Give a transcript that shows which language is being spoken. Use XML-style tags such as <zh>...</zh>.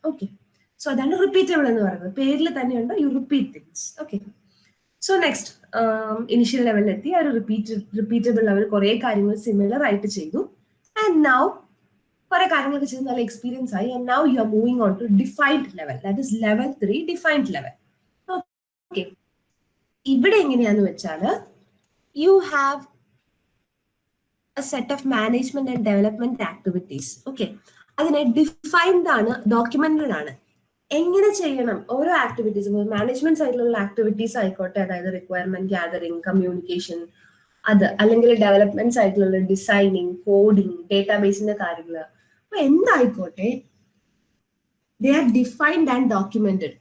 <ml>Okay, so അതാണ് repeatable എന്ന് പറയുന്നത്. പേരിൽ തന്നെയുണ്ട്,</ml> <en>You repeat things.</en> <ml>Okay, so next initial ലെവലിലെത്തി. ആ ഒരു റിപ്പീറ്റബിൾ ലെവൽ കുറെ കാര്യങ്ങൾ സിമിലർ ആയിട്ട് ചെയ്തു.</ml> <en>And now കുറെ കാര്യങ്ങളൊക്കെ ചെയ്ത് നല്ല എക്സ്പീരിയൻസ് ആയി. And now you are moving on to defined level, that is level 3,</en> <ml>defined level. Okay, ഇവിടെ എങ്ങനെയാന്ന് വെച്ചാൽ</ml> <en>You have a set of management and development activities.</en> <ml>Okay, അതിനെ ഡിഫൈൻഡ് ആണ്, ഡോക്യുമെന്റഡ് ആണ്. എങ്ങനെ ചെയ്യണം ഓരോ ആക്ടിവിറ്റീസ്, മാനേജ്മെന്റ് സൈഡിലുള്ള ആക്ടിവിറ്റീസ് ആയിക്കോട്ടെ, അതായത് റിക്വയർമെന്റ് ഗ്യാതറിംഗ്, കമ്മ്യൂണിക്കേഷൻ, അത് അല്ലെങ്കിൽ ഡെവലപ്മെന്റ് സൈഡിലുള്ള ഡിസൈനിങ്, കോഡിങ്, ഡേറ്റാബേസിന്റെ കാര്യങ്ങൾ, അപ്പൊ എന്തായിക്കോട്ടെ,</ml> <en>They are defined and documented.</en>